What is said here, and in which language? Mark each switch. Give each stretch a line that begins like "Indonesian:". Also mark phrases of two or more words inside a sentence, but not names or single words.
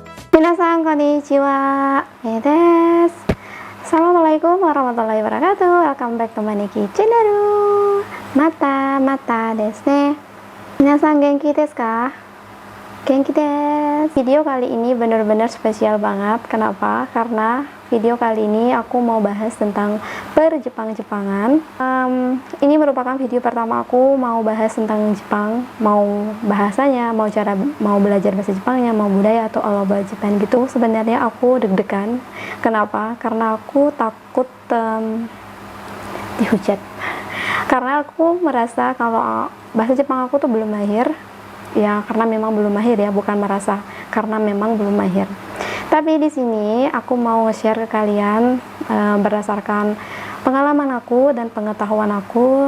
Japanese: みなさんこんにちは、です.
Arabic: السلام عليكم ورحمة الله وبركاته.
English: Welcome back to Maneki Channel.
Japanese: またですね. みなさん元気ですか? 元気です.
Indonesian: Video kali ini benar-benar spesial banget. Kenapa? Karena video kali ini aku mau bahas tentang per-Jepang-Jepangan. Ini merupakan video pertama aku mau bahas tentang Jepang, mau bahasanya, mau belajar bahasa Jepangnya, mau budaya atau
English: all about Japan
Indonesian: gitu. Sebenarnya aku deg-degan. Kenapa? Karena aku takut dihujat. Karena aku merasa kalau bahasa Jepang aku tuh belum mahir. Ya, karena memang belum mahir ya, bukan merasa, karena memang belum mahir. Tapi di sini aku mau nge-share ke kalian berdasarkan pengalaman aku dan pengetahuan aku.